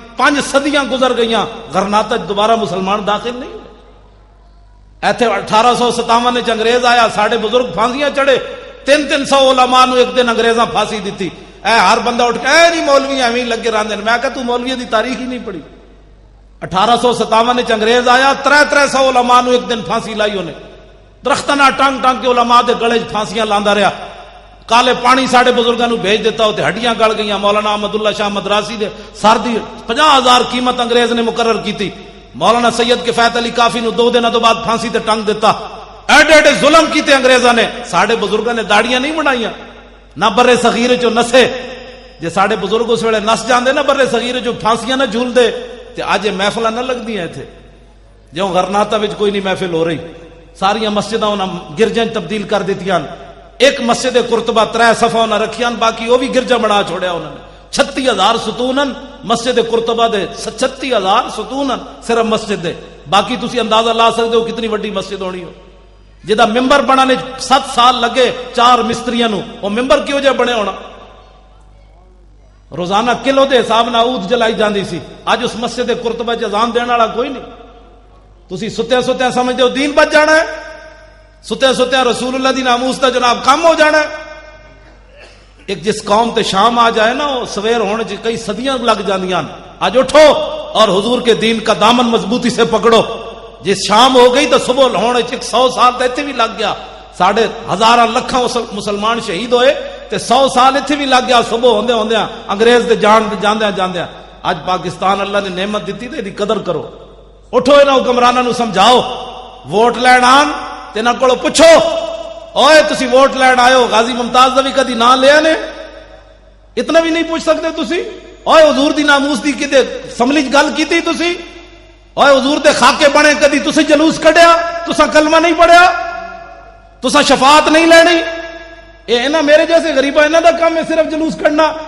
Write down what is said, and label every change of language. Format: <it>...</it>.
<pa>5 صدیاں گزر گئیاں, غرناطہ دوبارہ مسلمان داخل نہیں ہوئے. ایتھے 1857 وچ انگریز آیا, ساڑے بزرگ پھانسیاں چڑھے. 300 علماء نو ایک دن انگریزاں پھانسی دیتی. اے ہر بندہ اٹھ کے اے نہیں مولوی ایویں لگے رہندے. میں کہا تو مولوی دی تاریخ ہی نہیں پڑھی. 1857 وچ انگریز آیا, 300 علماء نو ایک دن پھانسی لائی انہیں. درختاں نال ٹانگ ٹانگ کے علماء دے گلے پھانسیاں لاندا رہیا. کالے پانی ساڑے بزرگاں نو بھیج دیتا ہوتے, ہڈیاں گل گئیاں. مولانا احمد اللہ شاہ مدراسی دے سر دی 50,000 قیمت انگریز نے مقرر کیتی. مولانا سید کفایت علی کافی نو 2 دنوں تو بعد پھانسی تے ٹنگ دیتا. ایڈے ایڈے ظلم کیتے انگریزاں نے. ساڑے بزرگاں نے داڑیاں نہیں بنائیاں, نہ برے صغیر چو نسے. جے ساڑے بزرگ اس ویلے نس جاندے نا برے صغیر چو پھانسیاں نہ جھول دے تے اج محفلاں نہ لگدیاں ایتھے. جوں غرناطہ وچ کوئی نہیں محفل ہو رہی, ساریاں مسجداں انہاں گرجاں تبدیل کر دتیاں. ایک مسجد قرطبہ 3 صفحہ انہاں رکھیاں, باقی وہ بھی گرجا بنا چھوڑیا انہوں نے. 36,000 ستونن مسجد قرطبہ دے, 36,000 ستونن صرف مسجد دے. باقی تسی اندازہ لا سکتے ہو کتنی وڈی مسجد ہونی ہو. جدا ممبر بنانے 7 سال لگے 4 مستریاں نو, وہ ممبر کیوں جے بنے ہونا؟ روزانہ کلو دے حساب نال عود جلائی جاندی سی. اج اس مسجد قرطبہ چ اذان دین والا کوئی نہیں. تسی ستیا ستیا سمجھدے ہو دین بچ جانا ہے, ستیا ستیا رسول اللہ دی ناموس دا جناب کم ہو جانا ہے. ایک جس قوم تے شام آ جائے نا, وہ سویر ہونے چ کئی صدیاں لگ جاندیاں.</pa> <ur>آج اٹھو اور حضور کے دین کا دامن مضبوطی سے پکڑو.</ur> <pa>جس شام ہو گئی تو صبح ہونے چ 100 سال تے ایتھے بھی لگ گیا. ساڑھے ہزاراں لکھاں مسلمان شہید ہوئے تے 100 سال ایتھے بھی لگ گیا. صبح ہوندے ہوندے انگریز دے جاندیاں جاندیاں. اج پاکستان اللہ نے نعمت دیتی تے دی قدر کرو. اٹھو انہاں حکمراناں نو سمجھاؤ, ووٹ لین آن تے نہ کولو پوچھو اوئے تسی ووٹ لین آئے ہو, غازی ممتاز دا بھی کدی نام لیا نے؟ اتنا بھی نہیں پوچھ سکتے تسی؟ اوئے حضور دی ناموس دی کدے سملی گل کیتی تسی؟ اوئے حضور دے خاکے بنے کدی تسی جلوس کڈیا؟ تسا کلمہ نہیں پڑھیا؟ تسا شفاعت نہیں لینی؟ اے انہاں میرے جیسے غریباں انہاں دا کام ہے صرف جلوس کڈنا.</pa>